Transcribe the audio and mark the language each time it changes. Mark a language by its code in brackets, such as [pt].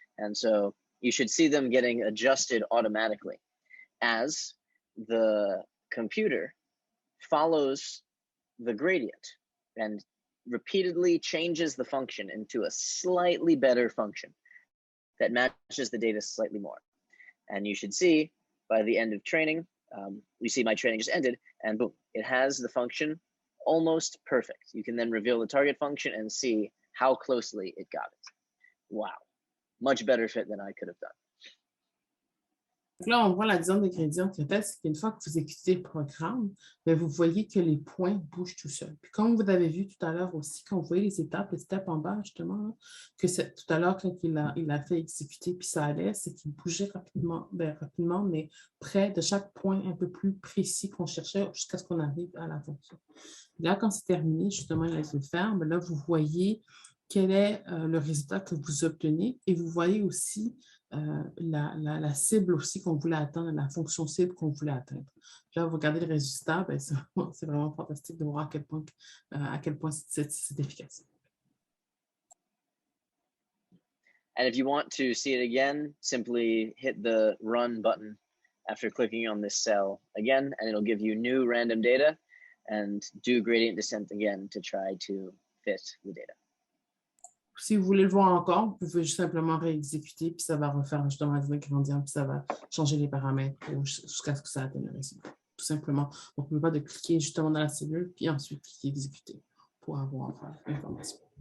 [en] And so you should see them getting adjusted automatically as the computer follows the gradient and repeatedly changes the function into a slightly better function that matches the data slightly more. And you should see by the end of training, you see my training just ended, and boom, it has the function almost perfect. You can then reveal the target function and see how closely it got it. Wow, much better fit than I could have done. [fr] Donc là, on voit la descente de gradient qui est c'est qu'une fois que vous exécutez le programme, bien, vous voyez que les points bougent tout seuls. Puis comme vous avez vu tout à l'heure aussi, quand vous voyez les steps en bas, justement, là, que tout à l'heure, quand il a fait exécuter puis ça allait, c'est qu'il bougeait rapidement, mais près de chaque point un peu plus précis qu'on cherchait jusqu'à ce qu'on arrive à la fonction. Là, quand c'est terminé, justement, il se ferme. Là, vous voyez quel est le résultat que vous obtenez et vous voyez aussi la cible aussi qu'on voulait atteindre, la fonction cible qu'on voulait atteindre. Là, vous regardez le résultat, ben, c'est vraiment fantastique de voir à quel point c'est efficace. [en] And if you want to see it again, simply hit the run button after clicking on this cell again, and it'll give you new random data and do gradient descent again to try to fit the data. [fr] Si vous voulez le voir encore, vous pouvez juste simplement réexécuter, puis ça va refaire justement le gradient, puis ça va changer les paramètres jusqu'à ce que ça atteigne le résultat. Tout simplement. Donc, on ne peut pas de cliquer justement dans la cellule, puis ensuite cliquer exécuter pour avoir l'information.